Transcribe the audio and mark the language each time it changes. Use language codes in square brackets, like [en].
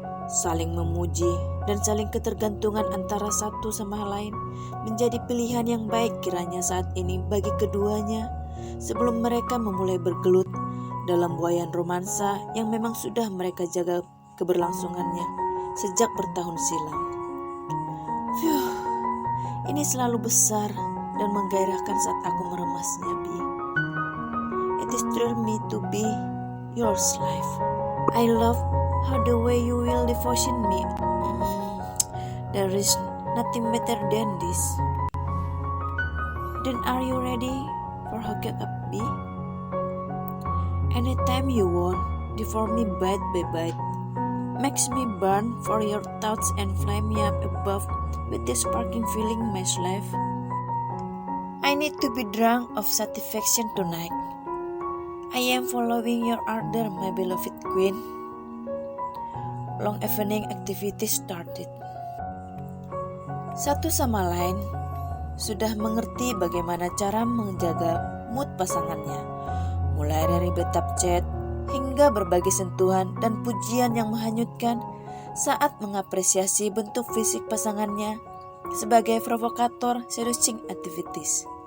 [id] Saling memuji dan saling ketergantungan antara satu sama lain menjadi pilihan yang baik kiranya saat ini bagi keduanya sebelum mereka memulai bergelut dalam buayan romansa yang memang sudah mereka jaga keberlangsungannya sejak bertahun silam. Ini selalu besar dan menggairahkan saat aku meremasnya, Bi. [en] It is thrill me to be yours, life. I love how the way you will devotion me. There is nothing better than this. Then are you ready for hooking up, B? Anytime you want, devour me bite by bite. Makes me burn for your thoughts and flame me up above with this sparking feeling, my life. I need to be drunk of satisfaction tonight. I am following your order, my beloved queen. Long evening activities started. [id] Satu sama lain sudah mengerti bagaimana cara menjaga mood pasangannya. Mulai dari betap chat hingga berbagai sentuhan dan pujian yang menghanyutkan saat mengapresiasi bentuk fisik pasangannya sebagai provokator [en] seducing activities.